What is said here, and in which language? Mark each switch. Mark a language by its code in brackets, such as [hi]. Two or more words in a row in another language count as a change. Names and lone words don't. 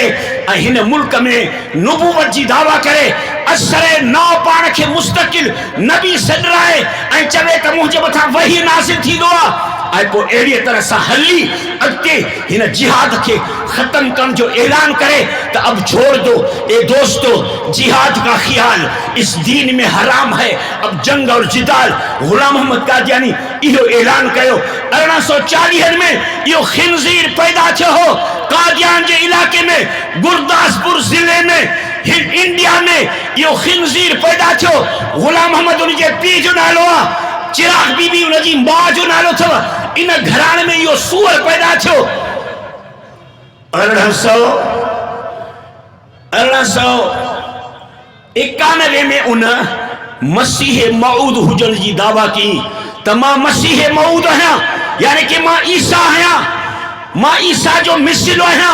[sd] ऐं हिन मुल्क में नुबूवत जी दावा करे असर नओ पाण खे मुस्तकिल नबी सॾराए ऐं चवे त मुंहिंजे मथां वही नाज़िल थींदो आहे ऐं पोइ अहिड़ीअ तरह सां हली अॻिते हिन जिहाद खे ख़त्म करण जो ऐलान करे त [ur] اب چھوڑ دو اے دوستو جہاد کا خیال، اس دین میں حرام ہے اب جنگ اور جدال. [sd] गुलाम मोहम्मद कादियानी इहो ऐलान कयो। 1840 में इहो खिंज़ीर पैदा थियो हो कादियान जे इलाके में, गुरदासपुर ज़िले में, इंडिया में इहो खिंज़ीर पैदा थियो। गुलाम मोहम्मद उनजे पीउ जो नालो आहे, चिराग बीबी उनजी मां जो नालो अथव। इन घराणे में इहो सूअर पैदा थियो। 1891 में उन मसीह मऊद हुजण जी दावा की त मां मसीह मऊद आहियां, यानी कि मां ईसा आहियां, मां ईसा जो मिसिलो आहियां।